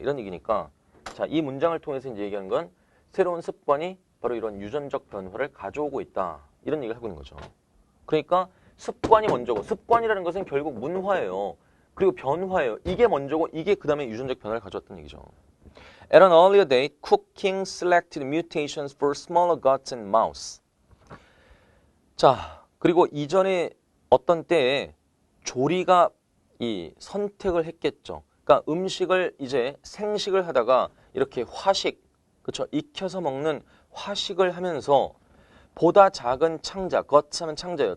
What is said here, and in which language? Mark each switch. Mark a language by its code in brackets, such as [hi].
[ko] 이런 얘기니까 자, 이 문장을 통해서 이제 얘기하는 건 새로운 습관이 바로 이런 유전적 변화를 가져오고 있다. 이런 얘기를 하고 있는 거죠. 그러니까 습관이 먼저고 습관이라는 것은 결국 문화예요. 그리고 변화예요. 이게 먼저고 이게 그 다음에 유전적 변화를 가져왔다는 얘기죠. [en] At an earlier date, cooking selected mutations for smaller guts and mouse. [ko] 자, 그리고 이전에 어떤 때에 조리가 이 선택을 했겠죠. 그러니까 음식을 이제 생식을 하다가 이렇게 화식, 그렇죠? 익혀서 먹는 화식을 하면서 보다 작은 창자, 겉하면 창자예요.